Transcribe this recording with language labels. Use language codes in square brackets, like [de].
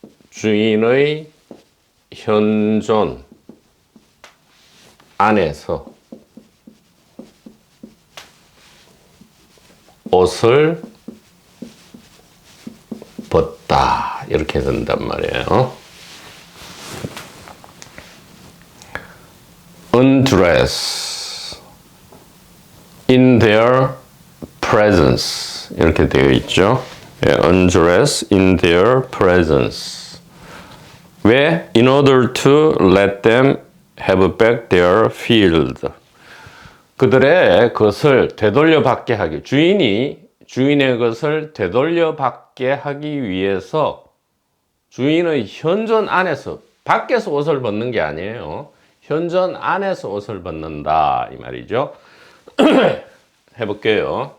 [ko] 주인의 현존 안에서 옷을 벗다 이렇게 된단 말이에요. [en] undress in their presence [ko] 이렇게 되어 있죠. [en] undress in their presence. [ko] 왜? [en] In order to let them have back their field. [ko] 그들의 것을 되돌려받게 하기. 주인이 주인의 것을 되돌려받게 하기 위해서 주인의 현존 안에서 밖에서 옷을 벗는 게 아니에요. 현존 안에서 옷을 벗는다 이 말이죠. 해볼게요.